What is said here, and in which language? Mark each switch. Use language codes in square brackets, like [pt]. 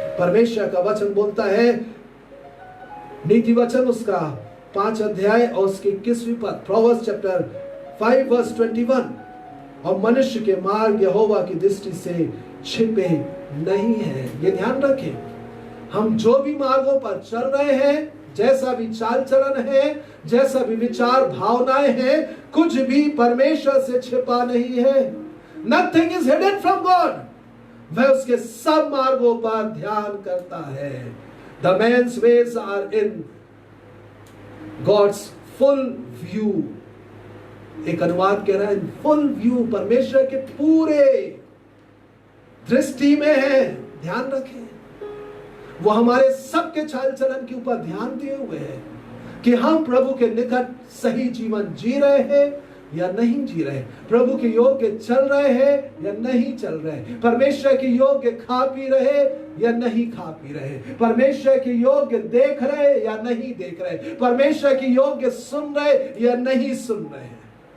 [hi] परमेश्वर का वचन बोलता है, नीति वचन उसका 5 अध्याय और उसकी 21वीं पद, [en] Proverbs chapter 5 verse 21, [hi] और मनुष्य के मार्ग यहोवा की दृष्टि से छिपे नहीं है। ये ध्यान रखें, हम जो भी मार्गों पर चल रहे हैं, जैसा भी चाल चलन है, जैसा भी विचार भावनाएं हैं, कुछ भी परमेश्वर से छिपा नहीं है। [en] Nothing is hidden from God। [hi] वह उसके सब मार्गों पर ध्यान करता है। [en] The man's ways are in God's full view। [hi] एक अनुवाद कह रहा है full view, परमेश्वर के पूरे दृष्टि में है। ध्यान रखें, वो हमारे सबके चाल चलन के ऊपर ध्यान दिए हुए हैं कि हम प्रभु के निकट सही जीवन जी रहे हैं या नहीं जी रहे, प्रभु के योग्य चल रहे हैं या नहीं चल रहे, परमेश्वर के योग्य खा पी रहे या नहीं खा पी रहे, परमेश्वर के योग्य देख रहे या नहीं देख रहे, परमेश्वर के योग्य सुन रहे या नहीं सुन रहे।